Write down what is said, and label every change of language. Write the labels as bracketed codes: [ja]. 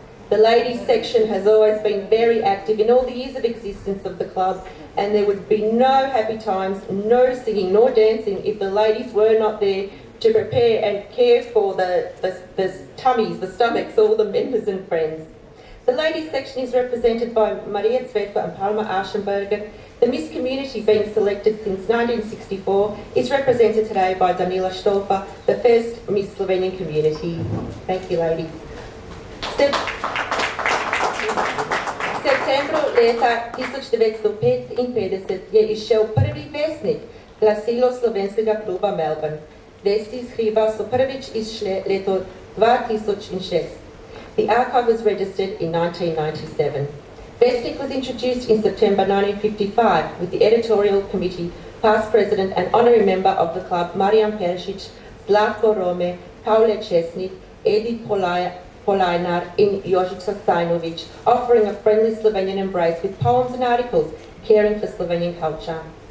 [en] The ladies section has always been very active in all the years of existence of the club, and there would be no happy times, no singing nor dancing if the ladies were not there to prepare and care for the tummies, the stomachs, all the members and friends. The ladies section is represented by Maria Zvetko and Palma Aschenberger. The Miss Community, being selected since 1964, is represented today by Danila Stolpa, the first Miss Slovenian Community. Thank you, ladies. [sl] Septembru leta 1955 je izšel prvi vesnik, glasilo slovenskega kluba Melbourne. Vesti iz hriba so prvič izšle leto 2006. [en] The archive was registered in 1997. Vestnik was introduced in September 1955 with the editorial committee, past president and honorary member of the club Marijan Peršić, Zlatko Rome, Pavle Česnik, Edith Polajnar and Jožica Stajnović, offering a friendly Slovenian embrace with poems and articles caring for Slovenian culture.